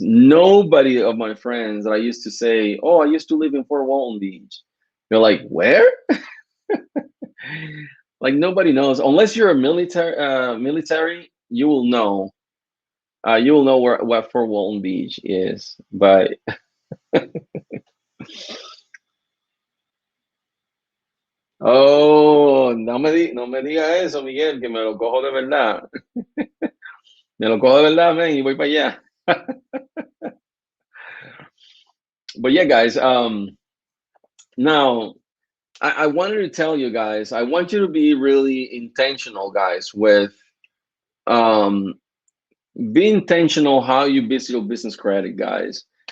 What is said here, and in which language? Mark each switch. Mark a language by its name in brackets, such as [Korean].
[English] Nobody of my friends that I used to say, oh, I used to live in Fort Walton Beach. They're like, where? Like nobody knows. Unless you're a military, you will know. You will know what Fort Walton Beach is. [Spanish] But oh, no me diga eso, Miguel, que me lo cojo de verdad. Me lo cojo de verdad, man, y voy para allá. [English] But yeah, guys, now I wanted to tell you guys, I want you to be really intentional, guys, with um, be intentional how you build your business credit, guys.